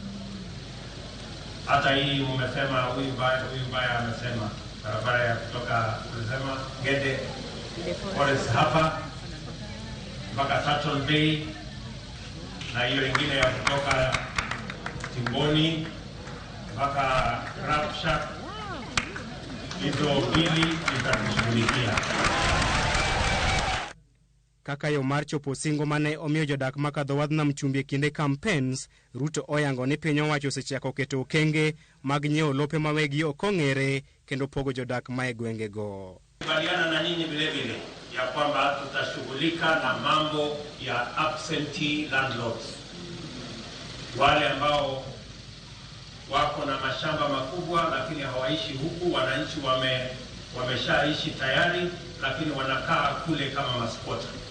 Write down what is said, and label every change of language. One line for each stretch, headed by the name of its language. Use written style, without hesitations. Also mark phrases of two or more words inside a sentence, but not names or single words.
Swahili: Hata hii mmesema huyu baya amesema barabara ya kutoka kusema Gede Forest hapa mpaka Saturn Bay na hiyo ingine ya kutoka Timboni mpaka Rapsha, hizo mbili zitashughulikia.
Luo (Kenya and Tanzania): Kaka yo mar chopo singo mane omiyo jodak makadho wadh nam chumbi kinde campaigns, Ruto oyango ni piny owacho osechako keto okenge mag nyiewo lope mawegi ok ong'ere kendo pogo jodak ma e gwengego.
Swahili: Kubaliana na nyinyi vile ya kwamba tutashughulika na mambo ya
English: absentee landlords,
Swahili: wale ambao wako na mashamba makubwa lakini hawaishi huku. Wananchi wameshaishi tayari lakini wanakaa kule kama maskota.